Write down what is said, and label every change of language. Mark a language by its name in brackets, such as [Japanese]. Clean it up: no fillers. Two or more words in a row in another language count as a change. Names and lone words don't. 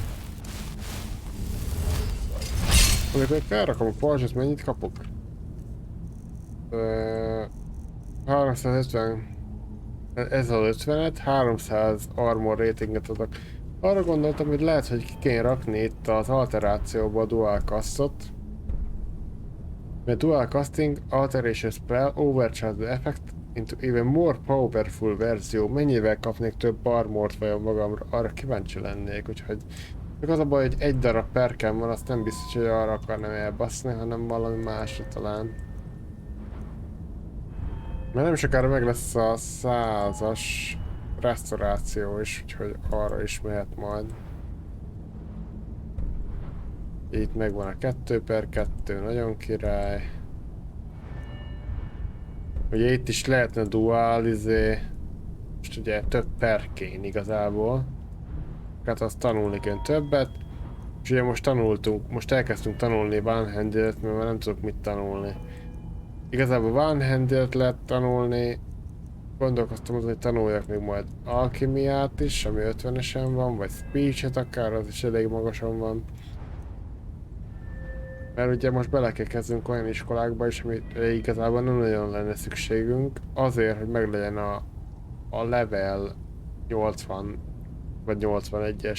[Hungarian] Amikor felrakom a parzsot, mennyit kapok? 350... Ez az 50-et, 300 [English] armor ratinget [Hungarian] adok. Arra gondoltam, hogy lehet, hogy ki kéne rakni itt az alterációba a [English] dual castot. Mert dual casting, alteration spell, overcharge the effect into even more powerful verzió. [Hungarian] Mennyivel kapnék több armort vajon magamra? Arra kíváncsi lennék, úgyhogy... Csak az a baj, hogy egy darab perkem van, azt nem biztos, hogy arra akarnám elbaszni, hanem valami másra talán. Mert nem sokára meg lesz a 100-as restauráció is, úgyhogy arra is mehet majd. Itt megvan a 2/2, nagyon király. Ugye itt is lehetne dual, most ugye több perkén igazából. Hát azt tanulni kell többet. És ugye most elkezdtünk tanulni one-handed-et, mert már nem tudok mit tanulni. Igazából one-handed lehet tanulni, Gondolkoztam azon, hogy tanuljak még majd alkimiát is, ami 50-esen van, vagy speech-et akár, az is elég magasan van. Mert ugye most bele kell kezdünk olyan iskolákba is, ami igazából nem nagyon lenne szükségünk, azért, hogy meglegyen a level 80 vagy 81-es.